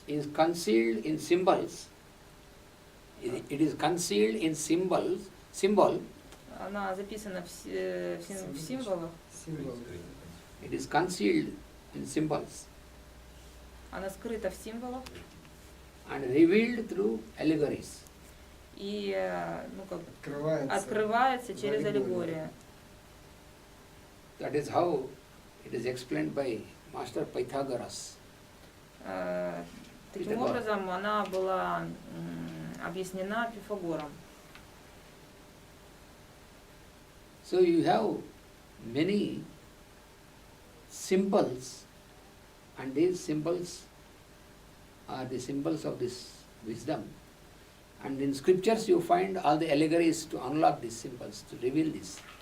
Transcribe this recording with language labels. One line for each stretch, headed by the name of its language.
English: is concealed in symbols. It is concealed in symbol.
Russian: Она записана в символах.
English: It is concealed in symbols.
Russian: Она скрыта в символах.
English: And revealed through allegories.
Russian: И, ну, как открывается через аллегорию.
English: That is how it is explained by Master Pythagoras.
Russian: Таким образом, она была объяснена Пифагором.
English: So you have many symbols, and these symbols are the symbols of this wisdom. And in scriptures you find all the allegories to unlock these symbols, to reveal this.